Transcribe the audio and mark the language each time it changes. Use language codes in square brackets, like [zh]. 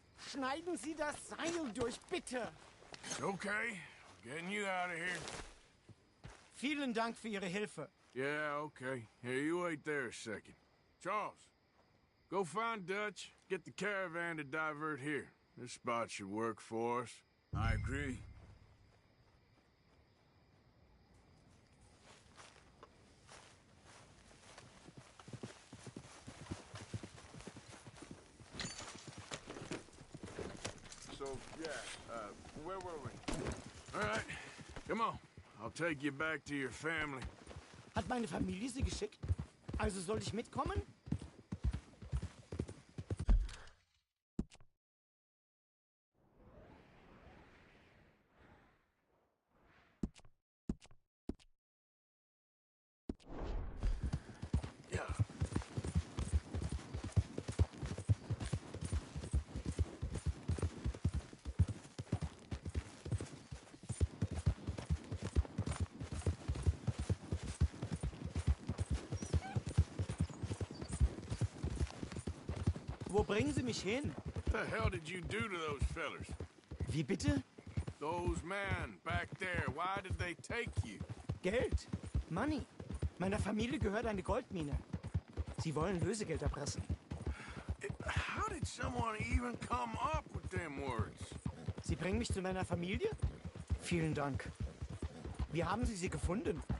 [de] Schneiden Sie das Seil durch, bitte! [en] It's okay. Getting you out of here. [de] Vielen Dank für Ihre Hilfe. [en] Yeah, okay. Here, you wait there a second. Charles, go find Dutch. Get the caravan to divert here. This spot should work for us. I agree. So, yeah, where were we? All right, come on. I'll take you back to your family. [de] Hat meine Familie Sie geschickt? Also soll ich mitkommen? Ja. Wo bringen Sie mich hin? [en] What the hell did you do to those fellers? [de] Wie bitte? [en] Those men back there, why did they take you? [de] Geld. [en] Money. [de] Meiner Familie gehört eine Goldmine. Sie wollen Lösegeld erpressen. [en] How did someone even come up with them words? [de] Sie bringen mich zu meiner Familie? Vielen Dank. Wie haben Sie sie gefunden?